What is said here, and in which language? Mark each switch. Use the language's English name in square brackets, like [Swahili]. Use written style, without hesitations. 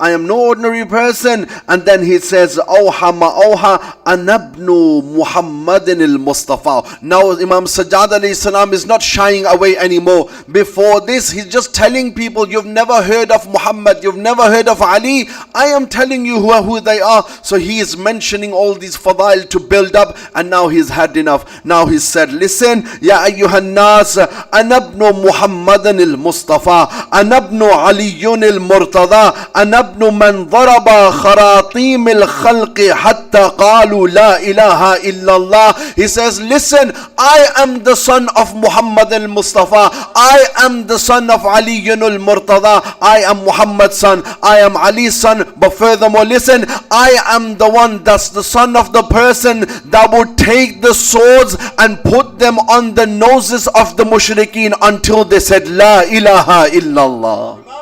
[English] I am no ordinary person. And then he says, Awha ma'awha anabnu Muhammadin al-Mustafa. Now Imam Sajjad alayhi salam is not shying away anymore. Before this, he's just telling people, you've never heard of Muhammad, you've never heard of Ali. I am telling you who they are. So he is mentioning all these fadail to build up, and now he's had enough. Now he said, listen, [Arabic] Ya ayyuhan nas, anabnu Muhammad المصطفى أنا ابن علي المرتضى أنا ابن من ضرب خراطيم الخلق حتى قالوا لا إله إلا الله. [English] He says, listen, I am the son of Muhammad al-Mustafa, I am the son of Ali al-Murtada, I am Muhammad's son, I am Ali's son. But furthermore, listen, I am the one that's the son of the person that would take the swords and put them on the noses of the mushrikeen until they said La ilaha illallah.